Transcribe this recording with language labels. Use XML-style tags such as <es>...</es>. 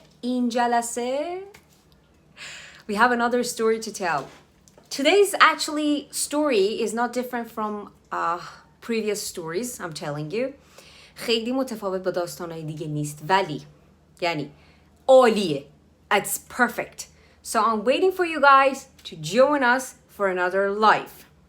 <fa>این جلسه</fa> <en>we have another story to tell. Today's actually story is not different from previous stories I'm telling you.</en> <fa>خیلی متفاوت با داستانهای دیگه نیست ولی یعنی عالیه.</fa> <en>It's perfect. So I'm waiting for you guys to join us for another live.</en>